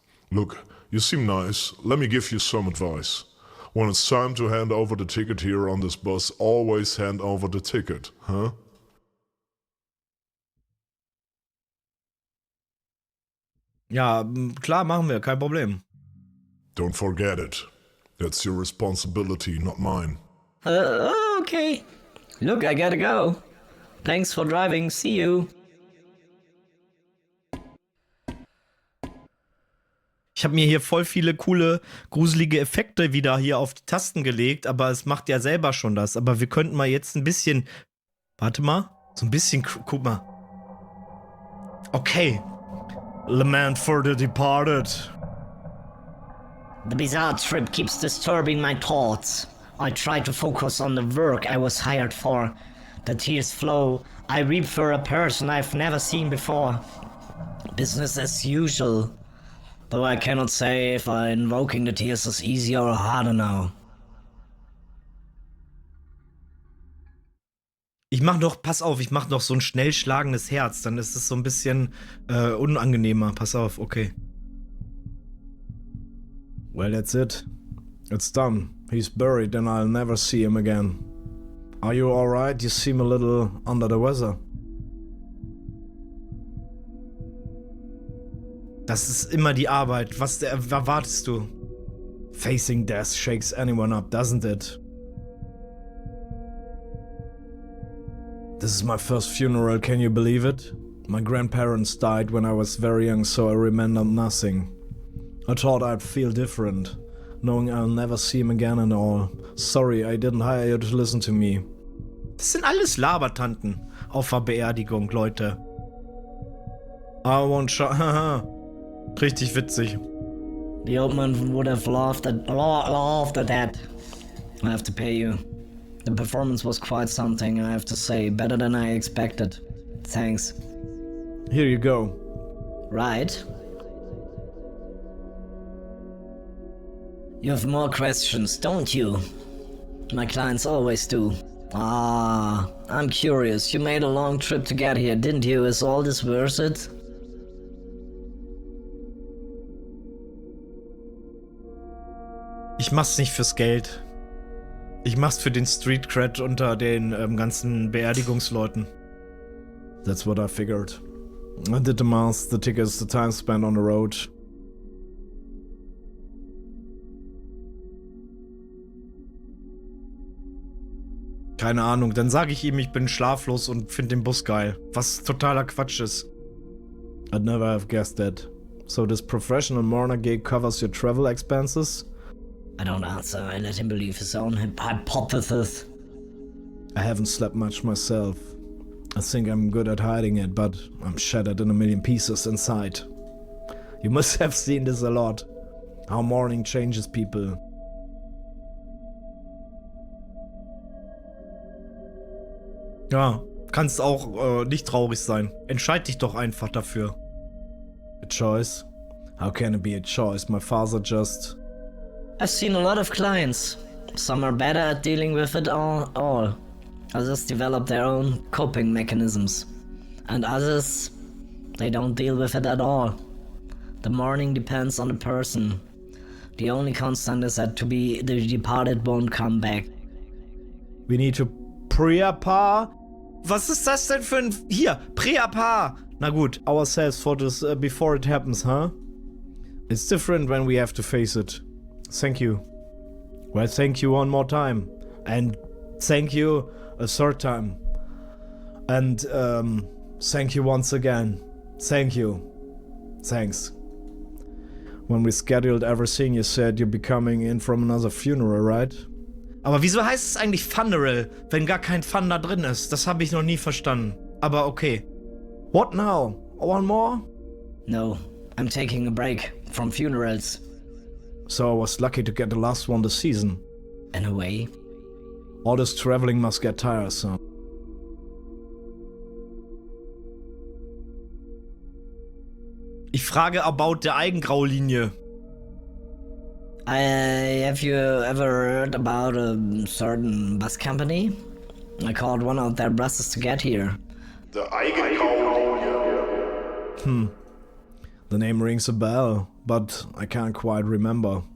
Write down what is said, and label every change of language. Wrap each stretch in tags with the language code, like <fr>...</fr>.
<en>Look, you seem nice. Let me give you some advice. When it's time to hand over the ticket here on this bus, always hand over the ticket, huh?</en> <de>Ja, klar, machen wir, kein Problem.</de> <en>Don't forget it. That's your responsibility, not mine. Okay. Look, I gotta go. Thanks for driving. See you.</en> <de>Ich habe mir hier voll viele coole, gruselige Effekte wieder hier auf die Tasten gelegt, aber es macht ja selber schon das. Aber wir könnten mal jetzt ein bisschen. Warte mal. So ein bisschen. Guck mal. Okay.</de> <en>Lament for the departed. The bizarre trip keeps disturbing my thoughts. I try to focus on the work I was hired for. The tears flow. I weep for a person I've never seen before. Business as usual. Though I cannot say if invoking the tears is easier or harder now.</en> <de>Pass auf, ich mach noch so ein schnell schlagendes Herz, dann ist es so ein bisschen unangenehmer. Pass auf, okay.</de> <en>Well, that's it. It's done. He's buried and I'll never see him again. Are you alright? You seem a little under the weather.</en> <de>Das ist immer die Arbeit. Was erwartest du?</de> <en>Facing death shakes anyone up, doesn't it? This is my first funeral, can you believe it? My grandparents died when I was very young, so I remember nothing. I thought I'd feel different, knowing I'll never see him again and all. Sorry, I didn't hire you to listen to me.</en> <de>Das sind alles Labertanten auf der Beerdigung, Leute.</de> <en>I won't haha.</en> <de>Richtig witzig.</de> <en>The old man would have laughed at that. I have to pay you. The performance was quite something, I have to say. Better than I expected. Thanks. Here you go. Right. You have more questions, don't you? My clients always do. I'm curious. You made a long trip to get here, didn't you? Is all this worth it?</en> <de>Ich mach's nicht fürs Geld. Ich mach's für den Street Cred unter den ganzen Beerdigungsleuten.</de> <en>That's what I figured. I did the math, the tickets, the time spent on the road.</en> <de>Keine Ahnung, dann sage ich ihm, ich bin schlaflos und finde den Bus geil. Was totaler Quatsch ist.</de> <en>I'd never have guessed that. So this professional mourner gig covers your travel expenses? I don't answer. I let him believe his own hypothesis. I haven't slept much myself. I think I'm good at hiding it, but I'm shattered in a million pieces inside. You must have seen this a lot. How mourning changes people.</en> <de>Ja, kannst auch nicht traurig sein. Entscheid dich doch einfach dafür.</de> <en>A choice? How can it be a choice? My father just... I've seen a lot of clients. Some are better at dealing with it all. Others develop their own coping mechanisms. And others, they don't deal with it at all. The mourning depends on the person. The only constant is that the departed won't come back. We need to prepare.</en> <de>Was ist das denn für ein... Hier, prepare. Na gut,</de> <en>ourselves for this before it happens, huh? It's different when we have to face it. Thank you. Well, thank you one more time. And thank you a third time. And thank you once again. Thank you. Thanks. When we scheduled everything, you said you're becoming in from another funeral, right?</en> <de>Aber wieso heißt es eigentlich Funeral, wenn gar kein Fun da drin ist? Das habe ich noch nie verstanden.</de> <en>Aber okay. What now? One more? No, I'm taking a break from funerals. So I was lucky to get the last one this season. In a way. All this traveling must get tiresome.</en> <de>Ich frage about der Eigengraulinie.</de> <en>Have you ever heard about a certain bus company? I called one of their buses to get here. The Eigengraulinie. The name rings a bell, but I can't quite remember.</en>